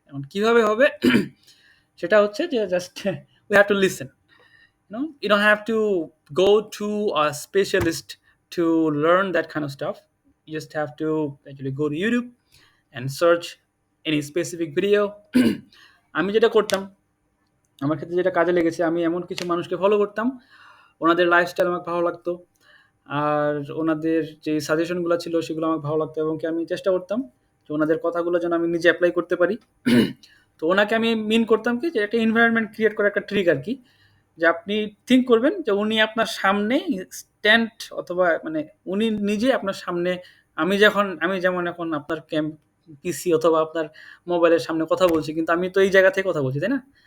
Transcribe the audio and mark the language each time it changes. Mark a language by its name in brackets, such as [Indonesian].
[Bangla] এখন কিভাবে হবে সেটা হচ্ছে যে just [English] we have to listen. You don't have to go to a specialist to learn that kind of stuff. You just have to actually go to YouTube and search any specific video. [Bangla] আমি যেটা করতাম, আমার ক্ষেত্রে যেটা কাজে লেগেছে, আমি এমন কিছু মানুষকে ফলো করতাম, ওনাদের লাইফস্টাইল আমার ভালো লাগতো, আর ওনাদের যে সাজেশনগুলো ছিল সেগুলো আমার ভালো লাগতো, এবং কি আমি চেষ্টা করতাম যে ওনাদের কথাগুলো যেন আমি নিজে অ্যাপ্লাই করতে পারি। তো ওনাকে আমি মিন করতাম কি, যে একটা এনভায়রনমেন্ট ক্রিয়েট করা একটা ট্রিক আর কি, যে আপনি থিঙ্ক করবেন যে উনি আপনার সামনে স্ট্যান্ড, অথবা মানে উনি নিজে আপনার সামনে, আমি যেমন এখন আপনার পিসি অথবা আপনার মোবাইলের সামনে কথা বলছি, কিন্তু আমি তো এই জায়গা থেকে কথা বলছি, তাই না?